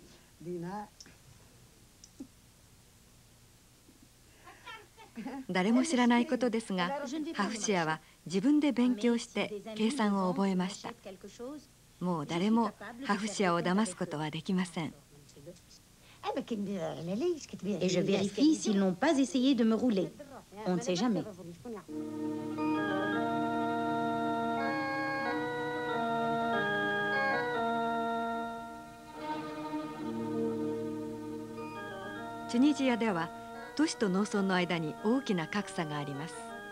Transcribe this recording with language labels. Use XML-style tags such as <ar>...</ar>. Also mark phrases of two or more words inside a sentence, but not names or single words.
<ja>誰も知らないことですが、ハフシアは自分で勉強して計算を覚えました。もう誰もハフシアを騙すことはできません。</ja> <fr>Et je vérifie s'ils n'ont pas essayé de me rouler. On ne sait jamais.</fr> <ja>チュニジアでは都市と農村の間に大きな格差があります。</ja>